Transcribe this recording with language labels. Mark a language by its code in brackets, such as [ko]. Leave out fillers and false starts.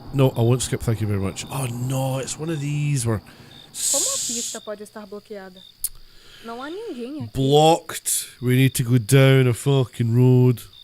[en] No, I won't skip, thank you very much. Oh no, it's one of these where... [pt] Como a pista pode estar bloqueada? Não há ninguém aqui. [en] Blocked. We need to go down a fucking road.